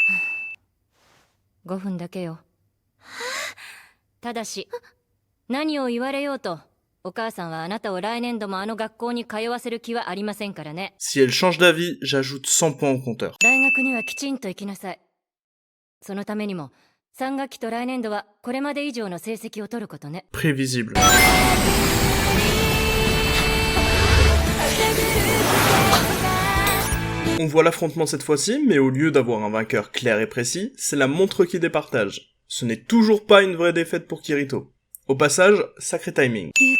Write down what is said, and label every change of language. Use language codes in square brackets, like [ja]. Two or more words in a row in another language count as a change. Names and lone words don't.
[ja] 5 分だけよ。ただし、何を言われようと、お母さんはあなたを来年度もあの学校に通わせる気はありませんからね。 [fr] Si elle change d'avis, j'ajoute 100 points au compteur. [ja] 大学にはきちんと行きなさい。そのためにも、3学期と来年度はこれまで以上の成績を取ることね。 [fr] Prévisible. On voit l'affrontement cette fois-ci, mais au lieu d'avoir un vainqueur clair et précis, c'est la montre qui départage. Ce n'est toujours pas une vraie défaite pour Kirito. Au passage, sacré timing.